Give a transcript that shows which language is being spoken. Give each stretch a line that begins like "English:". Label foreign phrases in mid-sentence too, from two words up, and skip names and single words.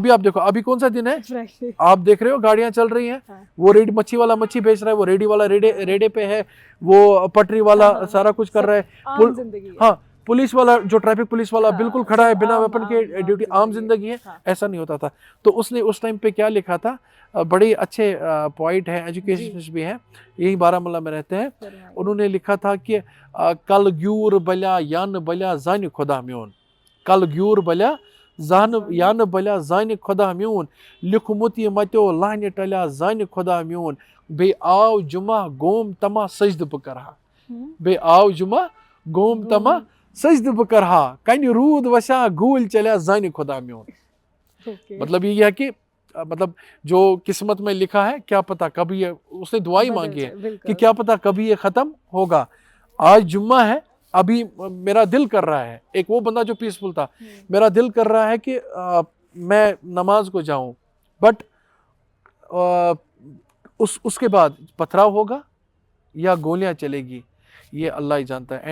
Hindi: अभी आप देखो, अभी कौन सा दिन है, आप देख रहे हो गाड़ियां चल रही हैं, वो रेडी मच्छी वाला मच्छी बेच रहा है, वो रेडी वाला रेडे पे है, वो पटरी वाला सारा कुछ कर रहा है, हाँ, पुलिस वाला जो
English: traffic police
Hindi: वाला बिल्कुल खड़ा है बिना वेपन के, ड्यूटी, आम जिंदगी है। ऐसा नहीं होता था। तो उसने उस टाइम पे क्या लिखा था, बड़े अच्छे पॉइंट हैं, एजुकेशनिस्ट भी हैं, यही बारामूला में रहते हैं। उन्होंने लिखा था कि
Kashmiri: कल ग्यूर बल्या यान बल्या जान खुदा म्यून, कल ग्यूर बल्या यान बल्या जान खुदा म्यून, लिखमुत ये मत्यो लान टल्या जान खुदा म्यून, बे आव जुमा गोम तमा सजद बकरहा, बे आव जुमा गोम तमा सजद बकरहा, कन रूद वशा गूल चल्या जान खुदा म्यून।
Hindi: मतलब ये है कि मतलब जो किस्मत में लिखा है, क्या पता कभी ये, उसने दुआई मांगी है कि क्या पता कभी ये खत्म होगा। आज जुम्मा है, अभी मेरा दिल कर रहा है, एक वो बंदा जो पीसफुल था, मेरा दिल कर रहा है कि मैं नमाज को जाऊं, बट उसके बाद पथराव होगा या गोलियां चलेगी, ये अल्लाह ही जानता है।